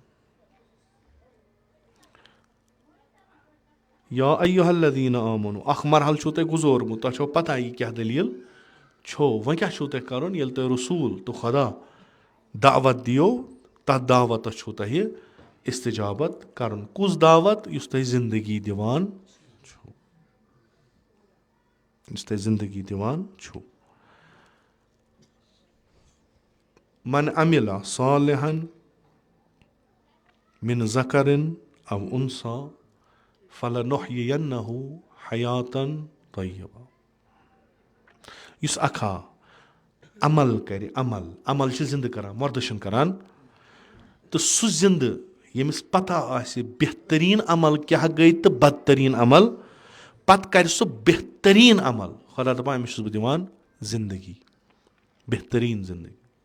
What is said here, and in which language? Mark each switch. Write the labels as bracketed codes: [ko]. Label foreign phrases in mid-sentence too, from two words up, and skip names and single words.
[ar] یا ایُّہا الذیٖنَ آمَنوٗ [ks] اَکھ مرحل چھُو تۄہہِ گُزورمُت تۄہہِ چھو پَتہ یہِ کیٛاہ دٔلیٖل چھو وۄنۍ کیٛاہ چھُو تۄہہِ کَرُن ییٚلہِ تۄہہِ رسوٗل تہٕ خۄدا دعوت دِیو تَتھ دعوتَس چھُو تۄہہِ اِستِجابت کَرُن کُس دعوت یُس تۄہہِ زِندگی دِوان [ar] چھُو من عملَ صالحًا من ذکرٍ او اُنثىٰ فلنحیینہ حیاتً طیبہ یُس [ks] اکھا عمل کَرِ عمل چھِ زِندٕ کَران مۄردٕ چھِنہٕ کَران تہٕ سُہ زِندٕ ییٚمِس پَتہ آسہِ بہتریٖن عمل کیٛاہ گٔے تہٕ بدتریٖن عمل پَتہٕ کَرِ سُہ بہتریٖن عمل خۄدا دَپان أمِس چھُس بہٕ دِوان زِندگی بہتریٖن زِندگی